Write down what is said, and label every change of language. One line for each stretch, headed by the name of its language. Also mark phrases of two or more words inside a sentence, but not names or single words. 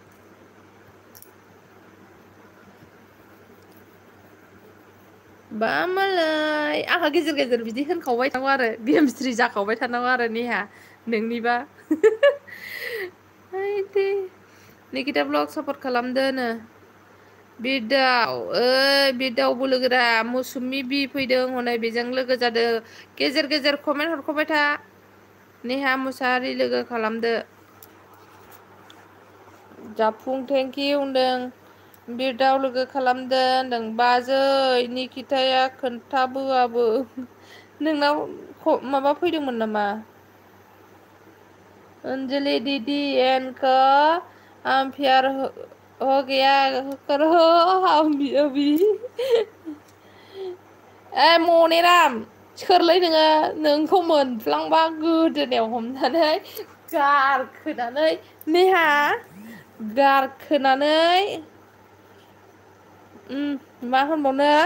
Bodo: बा मालाय आंहा गेजेर गेजेर बिदि होनखावबाय थानांगौ आरो बिहामस्ट्रि जाखावबाय थानांगौ आरो नेहा नोंनिबा निकिता ब्लग सापर्ट खालामदोनो बिरदाव बिरदावबो लोगोरा मौसुमि बि फैदों हनै बेजों लोगो जादो गेजेर गेजेर कमेन्ट हरखाबाय था नेहा मुसाहारि लोगो खालामदो। जाफुं
English: thank you
Bodo: होनदों बिरदाव लोगो खालामदो होनदों बाजै निकिताया खोन्थाबोआबो नोंनाव माबा फैदोंमोन नामा अंजलि
Hindi: दीदी इनको हम प्यार हो गया करो हम भी अभी
Bodo: मनेराम सोरलै नोंखौ मोनफ्लांबा गोदोनायाव हमनानै गारखोनानै नेहा गारखोनानै मा होनबावनो